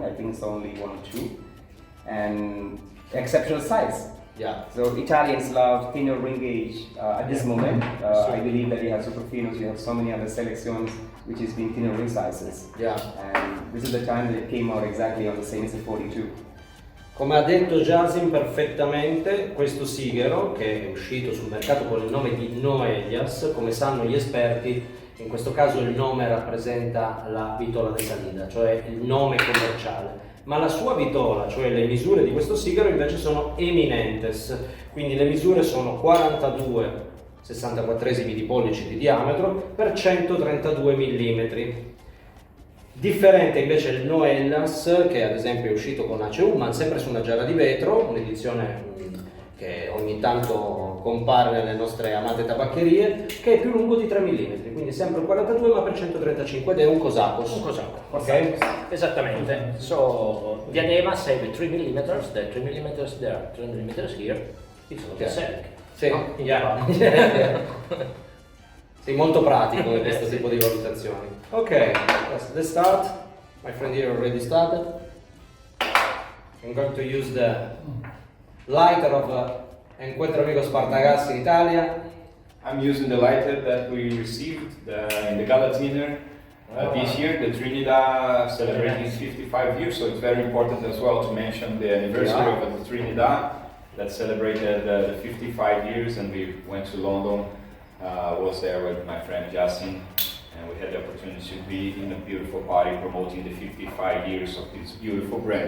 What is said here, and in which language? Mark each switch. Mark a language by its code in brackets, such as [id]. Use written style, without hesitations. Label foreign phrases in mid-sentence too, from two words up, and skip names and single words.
[en] I think it's only 1 or 2, and exceptional size. Yeah. So Italians love thinner ring gauge at this moment. I believe that you have Superfinos, you have so many other selections which is being thinner ring sizes. Yeah. And this is the time that it came out exactly on the same as the 42. [it] Come ha detto Jasim perfettamente, questo sigaro, che è uscito sul mercato con il nome di Noellas, come sanno gli esperti, in questo caso il nome rappresenta la [es] vitola de salida, [it] cioè il nome commerciale, ma la sua vitola, cioè le misure di questo sigaro invece sono eminentes, quindi le misure sono 42 64esimi di pollici di diametro per 132 mm. Differente invece il Noellas, che ad esempio è uscito con ACU, ma sempre su una giara di vetro, un'edizione che ogni tanto compare nelle nostre amate tabaccherie, che è più lungo di 3 mm, quindi sempre 42 ma per 135 ed è un Cosacos. Un Cosacos. Ok? Esattamente. [en] So diadema save 3 mm, the 3 mm there, 3 mm here. It's not the same. [it] Sì, No? [en] yeah. [it] Sì, molto pratico questo tipo di valutazioni. [en] Ok, let's start. My friend here already started. I'm going to use the lighter of Encuentro Amigos Partagas in Italia. I'm using the lighter that we received in the Galatina this year, the Trinidad celebrating 55 years, so it's very important as well to mention the anniversary of the Trinidad that celebrated the 55 years, and we went to London, was there with my friend Jasim, and we had the opportunity to be in a beautiful party promoting the 55 years of this beautiful brand.